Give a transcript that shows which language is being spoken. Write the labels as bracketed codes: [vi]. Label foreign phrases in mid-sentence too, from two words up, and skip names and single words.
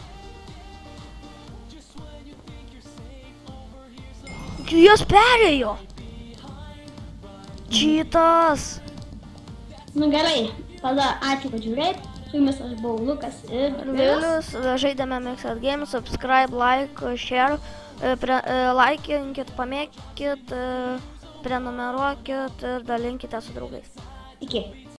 [lt] Jos perėjo! Čytas! Nu gerai, tada ačiū, kad žiūrėjai. Su jumis aš buvau Lukas ir Vilius, žaidėme Mixed Games, [en] subscribe, like, share, [lt] laikinkit, pamėkit, prenumeruokit ir dalinkite su draugais. Iki.